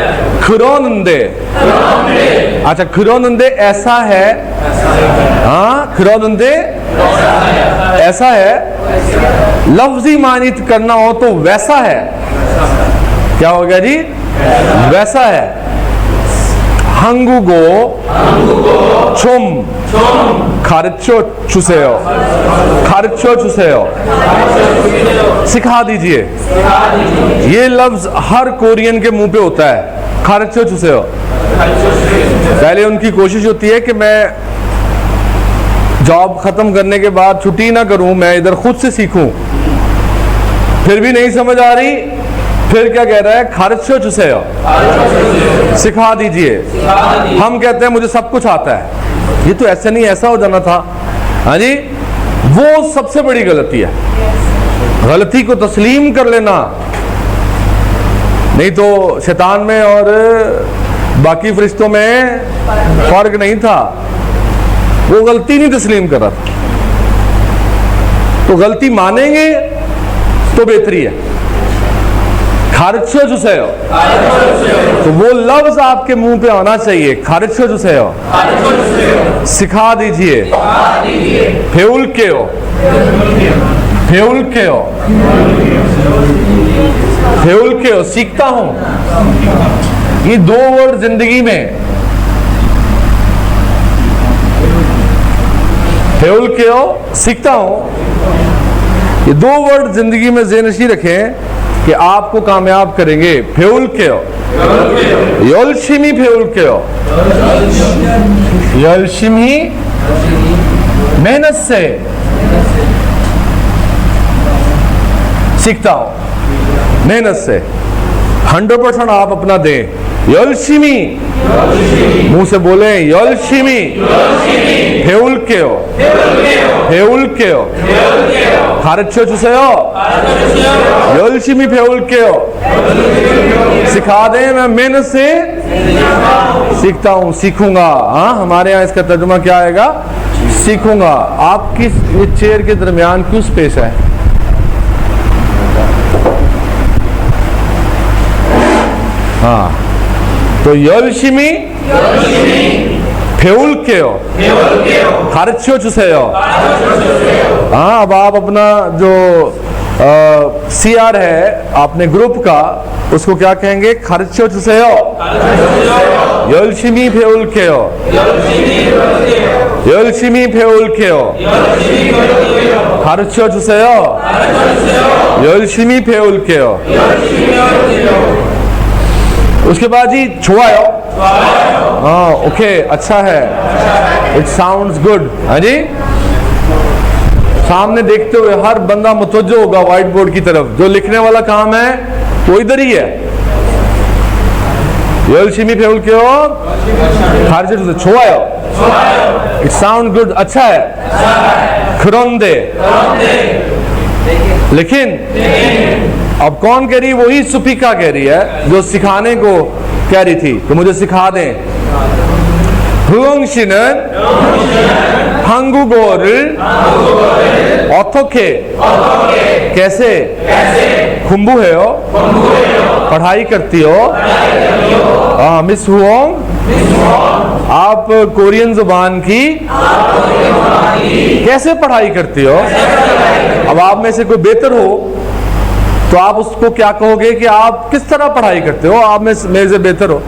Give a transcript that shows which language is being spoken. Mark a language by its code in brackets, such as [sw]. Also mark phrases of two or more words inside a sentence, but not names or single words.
[ur] خرونندے، اچھا خرونندے ایسا ہے، ہاں خرونندے ایسا ہے. لفظی معنی کرنا ہو تو ویسا ہے، کیا ہو گیا جی، ویسا ہے. [ko] 한국어 좀 가르쳐 주세요, 가르쳐 주세요, [ur] سکھا دیجیے. یہ لفظ ہر کورین کے منہ پہ ہوتا ہے, [ko] 가르쳐 주세요। [ur] پہلے ان کی کوشش ہوتی ہے کہ میں جاب ختم کرنے کے بعد چھٹی نہ کروں، میں ادھر خود سے سیکھوں. پھر بھی نہیں سمجھ آ رہی، پھر کیا کہہ رہا ہے, [ko] 가르쳐 주세요, [ur] سکھا دیجیے. ہم کہتے ہیں مجھے سب کچھ آتا ہے، یہ تو ایسے نہیں ایسا ہو جانا تھا، ہاں جی. وہ سب سے بڑی غلطی ہے، غلطی کو تسلیم کر لینا. نہیں تو شیطان میں اور باقی فرشتوں میں فرق نہیں تھا، وہ غلطی نہیں تسلیم کر رہا تھا. تو غلطی مانیں گے تو بہتری ہے. [ko] 가르쳐 주세요, [ur] تو وہ لفظ آپ کے منہ پہ آنا چاہیے, [ko] 가르쳐 주세요, [ur] سکھا دیجیے. [ko] 배울게요, 배울게요, 배울게요, [ur] سیکھتا ہوں. یہ دو ورڈ زندگی میں، 배울게요، سیکھتا ہوں، یہ دو ورڈ زندگی میں ذہن نشیں رکھیں کہ آپ کو کامیاب کریں گے. [ko] 배울게요, 열심히 배울게요, 열심히 [ur] محنت سے سیکھتا ہوں، محنت سے 100% آپ اپنا دیں. [ko] 열심히, [ur] منہ سے بولے [ko] 열심히 배울게요, 배울게요, 가르쳐 주세요, 열심히 배울게요, [ur] سکھا دیں، میں محنت سے سیکھتا ہوں، سیکھوں گا. ہاں، ہمارے یہاں اس کا ترجمہ کیا آئے گا، سیکھوں گا. آپ کی یہ چیئر کے درمیان کیوں اسپیس ہے? ہاں، تو [ko] 열심히 배울게요, 가르쳐 주세요। [ur] ہاں، اب آپ اپنا جو CR ہے آپ نے گروپ کا، اس کو کیا کہیں گے, [ko] 가르쳐 주세요, 열심히 배울게요, 열심히 배울게요, 가르쳐 주세요, 열심히 배울게요। [ur] اس کے بعد جی چھوایو، ہاں اوکے، اچھا ہے, [en] it sounds good. [ur] ہاں جی، سامنے دیکھتے ہوئے ہر بندہ متوجہ ہوگا [en] white board [ur] کی طرف، جو لکھنے والا کام ہے وہ ادھر ہی ہے. [ko] 열심히 배울게요, 가르쳐 주세요, 좋아요, [en] it sound good, [ur] اچھا ہے. 그런데، لیکن اب کون کہہ رہی ہے، وہی صوفیکا کہہ رہی ہے جو سکھانے کو کہہ رہی تھی، تو مجھے سکھا دیں. [ko] हुंग 씨는 한국어를 어떻게, कैसे, 공부해요, [ur] پڑھائی کرتی ہو. مس ہوونگ، آپ کورین زبان کی کیسے پڑھائی کرتی ہو. اب آپ میں سے کوئی بہتر ہو تو آپ اس کو کیا کہو گے کہ آپ کس طرح پڑھائی کرتے ہو، آپ میں میرے سے بہتر ہو.